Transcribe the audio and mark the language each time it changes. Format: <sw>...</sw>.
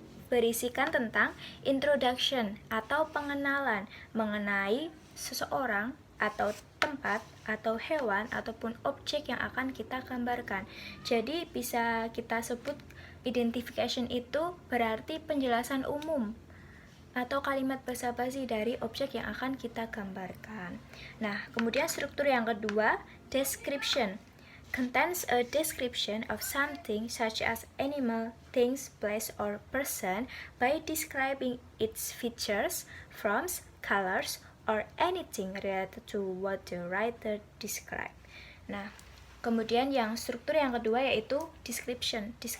<id>berisikan tentang introduction atau pengenalan mengenai seseorang atau tempat atau hewan ataupun objek yang akan kita gambarkan. Jadi bisa kita sebut identification itu berarti penjelasan umum atau kalimat basa-basi dari objek yang akan kita gambarkan. Nah, kemudian struktur yang kedua, description.</id> <en>Contains a description of something such as animal, things, place, or person by describing its features, forms, colors, or anything related to what the writer described.</en> <id>Nah, kemudian yang struktur yang kedua yaitu description.</id>